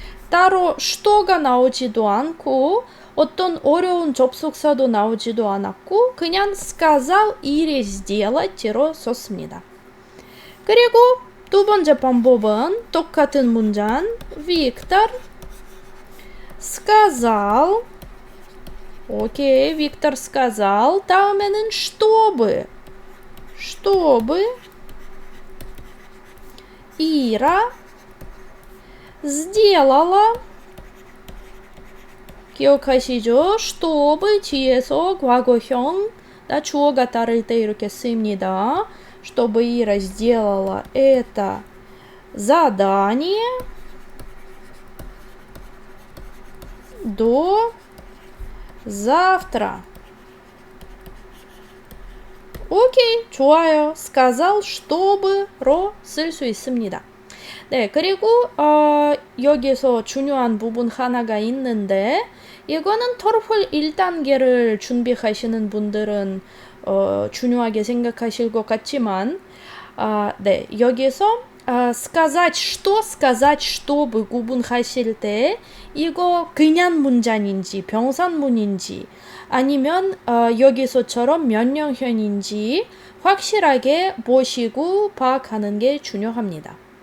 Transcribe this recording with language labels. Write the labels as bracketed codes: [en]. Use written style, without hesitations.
[ko] 따로 shto가 나오지도 않고 어떤 어려운 접속사도 나오지도 않았고 그냥 сказал или сделать, 로 썼습니다. 그리고 두 번째 방법은 똑같은 문장 빅터 сказал. 오케이, 빅터 сказал. [ru] 다음에는 чтобы Ира сделала. [ko] 기억하시죠? чтобы 뒤에서 과거형 주어가 따를 때 이렇게 씁니다. [ru] чтобы Ира сделала это задание до завтра. [ko] 오케이, 좋아요. сказал, чтобы, 로 쓸 수 있습니다. 네, 그리고 여기서 중요한 부분 하나가 있는데 이거는 토플 1단계를 준비하시는 분들은 중요하게 생각하실 것 같지만 네, 여기서 сказать, чтобы 구분하실 때 이거 그냥 문장인지 병산문인지 아니면 여기서처럼 명령형인지 확실하게 보시고 파악하는 게 중요합니다.